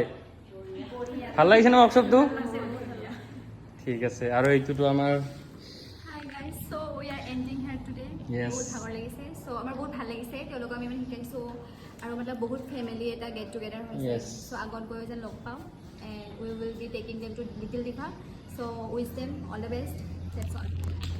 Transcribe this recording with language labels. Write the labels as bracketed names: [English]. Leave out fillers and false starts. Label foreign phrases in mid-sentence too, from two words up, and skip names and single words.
[Assamese] ভাল লাগিছে ন ৱৰ্কশ্বপটো? ঠিক আছে, আৰু এইটোতো আমাৰ বহুত ভাগৰ লাগিছে। চ' আমাৰ বহুত ভাল লাগিছে, তেওঁলোকক আমি মানে শিকাইছোঁ, আৰু মানে বহুত ফেমিলি এটা [English] get together [Assamese] হৈছে। চ' আগত গৈ যেন লগ পাওঁ, [English] and we will be taking them to Little Digha. So wish them all the best, that's all.